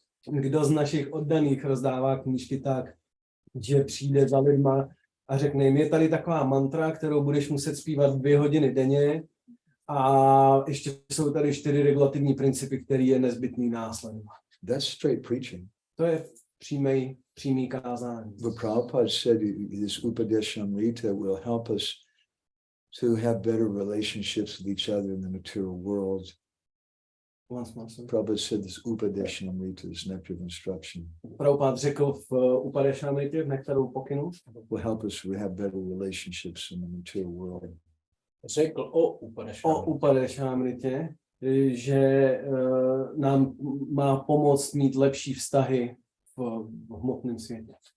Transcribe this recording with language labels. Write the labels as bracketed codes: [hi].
[cs] Kdo z našich oddaných rozdává knížky tak, že přijde za lidma a řekne jim, je tady taková mantra, kterou budeš muset zpívat 2 hodiny denně a ještě jsou tady 4 regulativní principy, který je nezbytný následovat. [en] That's straight preaching. [cs] To je přímý kázání. [en] But Prabhupada said this Upadeshamrita will help us to have better relationships with each other in the material world. Prabhupada said this Upadeshamrita, this nectar of instruction, [cs] Prabhupada řekl v Upadeshamritě, v nektaru pokynu, [en] will help us to have better relationships in the material world. [cs] Řekl o Upadeshamritě, že nám má pomoct mít lepší vztahy v hmotném světě.